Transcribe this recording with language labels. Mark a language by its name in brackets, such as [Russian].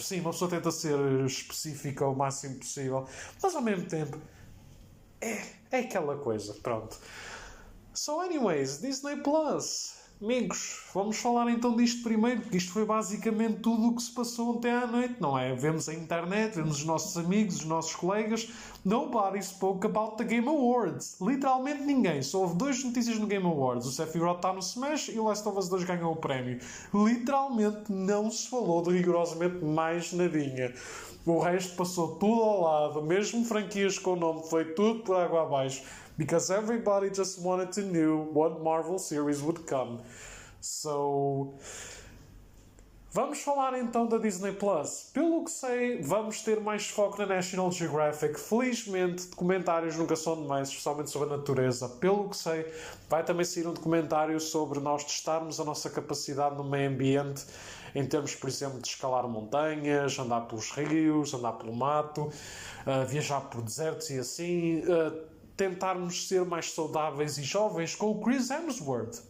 [Portuguese] Sim, uma pessoa tenta ser específica o máximo possível, mas ao mesmo tempo é aquela coisa, pronto. [English] So anyways, Disney Plus. [Portuguese] Amigos, vamos falar então disto primeiro, porque isto foi basicamente tudo o que se passou ontem à noite, não é? Vemos a internet, vemos os nossos amigos, os nossos colegas. [English] Nobody spoke about the Game Awards. [Portuguese] Literalmente ninguém. Só houve 2 notícias no Game Awards. O Sephiroth está no Smash e o Last of Us 2 ganhou o prémio. Literalmente não se falou de rigorosamente mais nadinha. O resto passou tudo ao lado. Mesmo franquias com o nome, foi tudo por água abaixo. [English] Because everybody just wanted to know what Marvel series would come. [Portuguese] So, vamos falar então da Disney Plus. Pelo que sei, vamos ter mais foco na National Geographic. Felizmente, documentários nunca são demais, especialmente sobre a natureza. Pelo que sei, vai também sair um documentário sobre nós testarmos a nossa capacidade no meio ambiente, em termos, por exemplo, de escalar montanhas, andar pelos rios, andar pelo mato, viajar por desertos e assim, tentarmos ser mais saudáveis e jovens com o Chris Hemsworth.